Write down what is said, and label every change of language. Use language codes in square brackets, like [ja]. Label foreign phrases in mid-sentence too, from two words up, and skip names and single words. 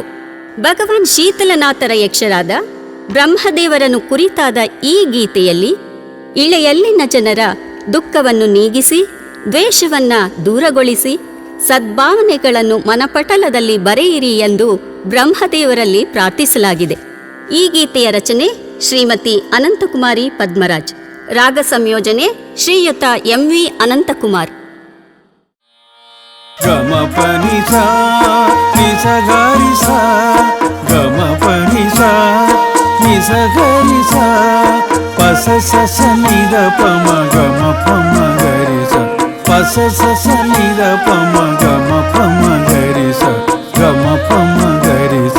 [kn] ಭಗವಾನ್ ಶೀತಲನಾಥರ ಯಕ್ಷರಾದ ಬ್ರಹ್ಮದೇವರನ್ನು ಕುರಿತಾದ ಈ ಗೀತೆಯಲ್ಲಿ ಇಳೆಯಲ್ಲಿನ ಜನರ ದುಃಖವನ್ನು ನೀಗಿಸಿ, ದ್ವೇಷವನ್ನ ದೂರಗೊಳಿಸಿ, ಸದ್ಭಾವನೆಗಳನ್ನು ಮನಪಟಲದಲ್ಲಿ ಬರೆಯಿರಿ ಎಂದು ಬ್ರಹ್ಮದೇವರಲ್ಲಿ ಪ್ರಾರ್ಥಿಸಲಾಗಿದೆ. ಈ ಗೀತೆಯ ರಚನೆ ಶ್ರೀಮತಿ ಅನಂತಕುಮಾರಿ ಪದ್ಮರಾಜ್. ರಾಗ ಸಂಯೋಜನೆ ಶ್ರೀಯುತ ಎಂವಿ ಅನಂತಕುಮಾರ್. ಗಮ ಪನಿ ಸಾ ನಿ ಸ ಗ ರಿ ಸಾ, ಗಮ ಪನಿ ಸಾ ನಿ ಸ ಗ ರಿ ಸಾ, ಪ ಸ ಸ ಸ ನಿ ದ ಪ ಮ ಗ ಮ ಪ ಮ ಗ ರಿ ಸ, ಪ ಸ ಸ ಸ ನಿ ದ ಪ ಮ ಗ ಮ ಪ ಮ ಗ ರಿ ಸ, ಗ ಮ ಪ ಮ ಗ ರಿ ಸ.